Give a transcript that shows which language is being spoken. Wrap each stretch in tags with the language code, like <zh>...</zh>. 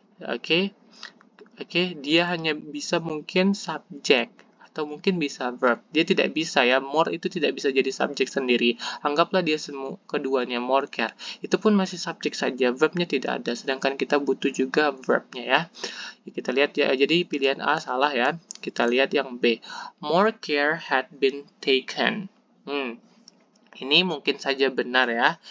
<id>Oke, dia hanya bisa mungkin subjek atau mungkin bisa verb. Dia tidak bisa ya, more itu tidak bisa jadi subjek sendiri. Anggaplah dia keduanya more care. Itu pun masih subjek saja, verbnya tidak ada. Sedangkan kita butuh juga verbnya ya. Kita lihat ya, jadi pilihan A salah ya. Kita lihat yang B.</id> <en>More care had been taken.</en> <id>Ini mungkin saja benar ya.</id>